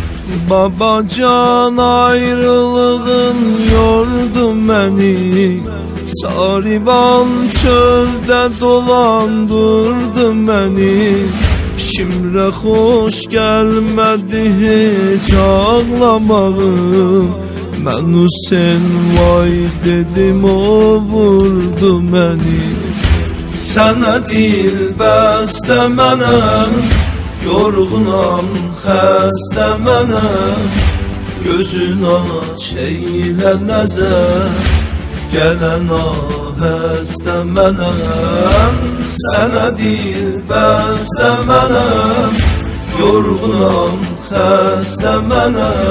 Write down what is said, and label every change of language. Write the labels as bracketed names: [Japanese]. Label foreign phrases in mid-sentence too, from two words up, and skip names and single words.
[Turkish] Babacan ayrılığın yordu beni, Sarivan çölde dolandırdı beni. Şimdi hoş gelmedi hiç ağlamağım. Ben Hüseyin vay dedim, o vurdu beni. [Azerbaijani] Sana dil bestemene, yorgunam xəstə mənə. Gözün aç eyle nəzər, gələn ahəstə mənə. Sənə dil bəstə mənə, yorgunam xəstə mənə.